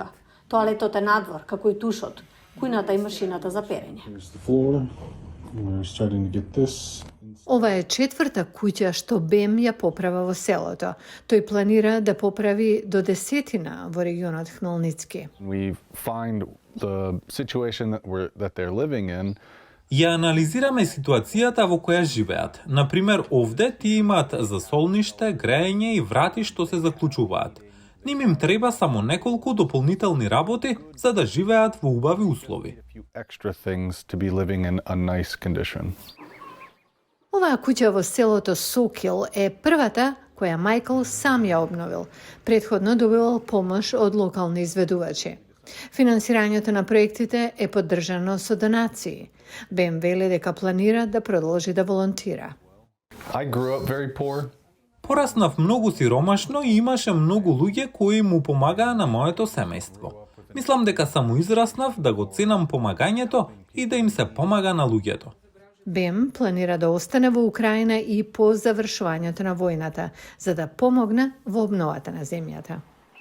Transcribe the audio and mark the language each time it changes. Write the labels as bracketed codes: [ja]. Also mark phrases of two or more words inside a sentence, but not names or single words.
[mk] Тоалетот е надвор, како и тушот, кујната и машината за перење. Ова е четврта куќа што Бем ја поправа во селото. Тој планира да поправи до 10 во регионот Хмелницки. [en] we find the situation that they're living in. [mk] Ја анализираме ситуацијата во која живеат. Например, овде тие имаат засолниште, грејење и врати што се заклучуваат. Ним им треба само неколку дополнителни работи за да живеат во убави услови. [en] A few extra things to be living in a nice condition. [mk] Оваа куќа во селото Сокил е првата која Майкл сам ја обновил. Претходно добивал помош од локални изведувачи. Финансирањето на проектите е поддржано со донации. Бем вели дека планира да продолжи да волонтира. [en] I grew up very poor. [mk] Пораснав многу сиромашно и имаше многу луѓе кои му помагаа на моето семејство. Мислам дека само израснав да го ценам помагањето и да им се помага на луѓето. Бем планира да остане во Украина и по завршувањето на војната, за да помогне во обновата на земјата.